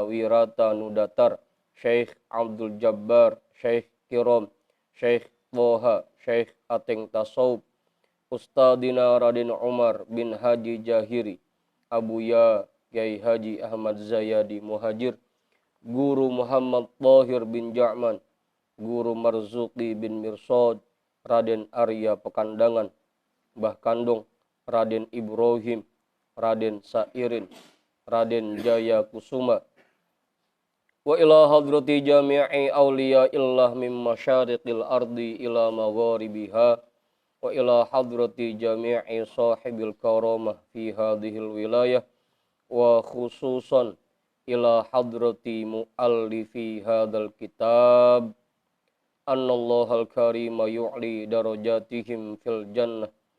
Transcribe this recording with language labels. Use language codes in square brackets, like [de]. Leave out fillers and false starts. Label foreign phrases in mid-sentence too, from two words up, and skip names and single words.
[id] Wirata Nudatar, Syekh Abdul Jabbar, Syekh Kirom, Syekh Toha, Syekh Ateng Tasawuf, Ustadina Raden Umar bin Haji Jahiri, Abuya Kiai Haji Ahmad Zayadi Muhajir, Guru Muhammad Tahir bin Ja'man, Guru Marzuki bin Mirsad, Raden Arya Pekandangan, Mbah Kandung, Raden Ibrahim, Raden Sairin, Raden Jaya Kusuma. [ar] وإلى حضرة جميع أولياء الله من مشارق الأرض إلى مغاربها وإلى حضرة جميع صاحب الكرامة في هذه الولاية وخصوصا إلى حضرة مؤلف هذا الكتاب أن الله الكريم يعلي درجاتهم في الجنة